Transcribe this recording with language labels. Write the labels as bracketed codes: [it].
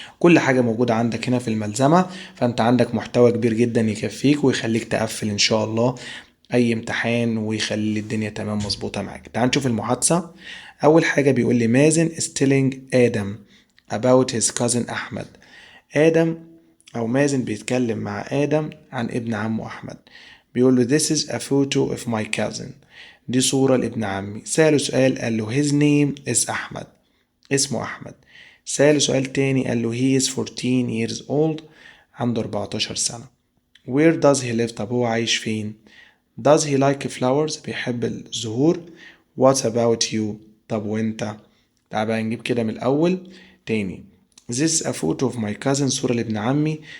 [ar] كل حاجة موجودة عندك هنا في الملزمة، فانت عندك محتوى كبير جدا يكفيك ويخليك تقفل ان شاء الله اي امتحان ويخلي الدنيا تمام مظبوطه معاك. تعال نشوف المحادثه. اول حاجه بيقول لي مازن [en] is telling [ar] ادم about his cousin احمد. ادم او مازن بيتكلم مع ادم عن ابن عمه احمد. بيقول له [en] this is a photo of my cousin. [ar] دي صوره لابن عمي. سأله سؤال قال له [en] his name is [ar] احمد، اسمه احمد. سأله سؤال تاني قال له [en] he is 14 years old، [ar] عنده 14 سنه. [en] where does he live؟ [ar] طب هو عايش فين؟ [en] Does he like flowers؟ [ar] بيحب الزهور. [en] What about you؟ [ar] طب وانت؟ تعال بقى نجيب كده من الأول تاني. [en] This is a photo of my cousin، [ar] صورة لابن عمي.